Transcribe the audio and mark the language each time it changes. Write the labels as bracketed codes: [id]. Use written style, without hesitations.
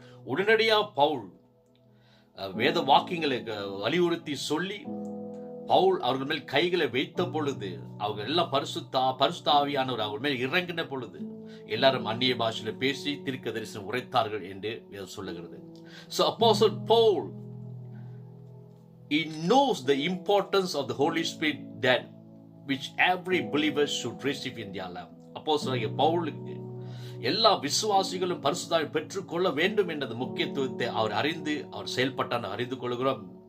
[ta] உடனடியாக பவுல் வேத வாக்கியங்களை வலியுறுத்தி சொல்லி பவுல் அவர்கள் மேல் கைகளை வைத்த பொழுது அவங்க எல்லாம் பரிசுத்த ஆவியானவர் அவர்கள் மேல் இறங்கின பொழுது எல்லாரும் அந்நிய பாஷையில பேசி தீர்க்க தரிசனம் உரைத்தார்கள் என்று சொல்லுகிறது. [en] So Apostle Paul, he knows the importance of the Holy Spirit that which every believer should receive in their life. [ta] அப்போஸ்தலனாகிய பவுலுக்கு எல்லா விசுவாசிகளும் பரிசுத்த ஆவியை பெற்றுக்கொள்ள வேண்டும் என்ற முக்கியத்துவத்தை அவர் அறிந்து அவர் செயல்பட்டார் அறிந்து கொள்கிறோம்.